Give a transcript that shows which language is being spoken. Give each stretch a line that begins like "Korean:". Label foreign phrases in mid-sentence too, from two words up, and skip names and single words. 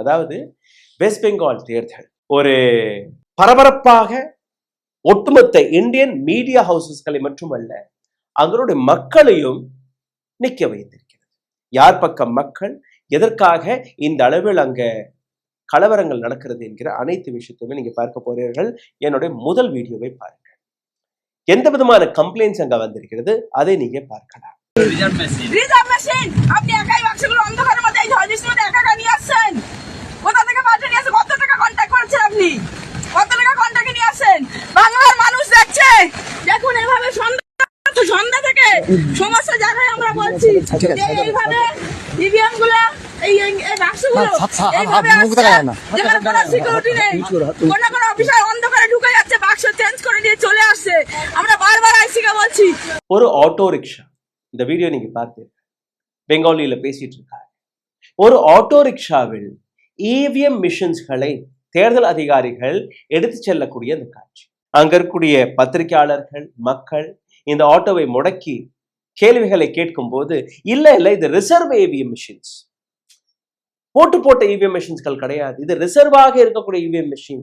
Tamil: அதாவது வெஸ்ட் பெங்கால் தேர்தல் ஒரு பரபரப்பாக ஒட்டுமொத்த
English: Indian media houses
Tamil: மட்டுமல்ல அங்களுடைய மக்களையும் நிற்க வைத்திருக்கிறது. யார் பக்கம் மக்கள், எதற்காக இந்த அளவில் அங்க கலவரங்கள் நடக்கிறது என்கிற அனைத்து விஷயத்தையுமே நீங்க பார்க்க போறீர்கள். என்னுடைய முதல் வீடியோவை பாருங்கள். எந்த விதமான கம்ப்ளைண்ட்ஸ் அங்க வந்திருக்கிறது அதை நீங்க பார்க்கலாம்.
English: reserve machine
Bangla: আপনি একাই বাক্সগুলো অন্ধকারের মধ্যে এই ঝড় বৃষ্টির মধ্যে একা একা নিয়ে আসছেন। কোথা থেকে পাঠিয়ে নিয়ে আসছেন? কত টাকা কন্ট্যাক্ট করেছেন আপনি? কত টাকা কন্ট্যাক্টে নিয়ে আসছেন? বাংলার মানুষ দেখছে। দেখুন এইভাবে সন্ধ্যা থেকে সমস্ত জায়গায় আমরা বলছি এইভাবে ইভিএম গুলা এই বাক্সগুলো এইভাবে যেখানে কোনো সিকিউরিটি নেই, কোনো অফিসার অন্ধকারে ঢুকে যাচ্ছে, বাক্স চেঞ্জ করে নিয়ে চলে আসছে। আমরা বারবার আইসিকে বলছি।
Tamil: ஒரு
English: auto rickshaw,
Tamil: இந்த வீடியோ நீங்க பார்த்தீங்க, பெங்காலியில பேசிட்டு இருக்காங்க. ஒரு
English: auto rickshaw EVM machines
Tamil: தேர்தல் அதிகாரிகள் எடுத்து செல்லக்கூடிய அந்த காட்சி. அங்க இருக்கக்கூடிய பத்திரிகையாளர்கள், மக்கள் இந்த ஆட்டோவை முடக்கி கேள்விகளை கேட்கும் போது இல்ல இது
English: reserve EVM machines,
Tamil: போட்ட
English: EVM machines
Tamil: கிடையாது, இது ரிசர்வாக இருக்கக்கூடிய
English: EVM machine.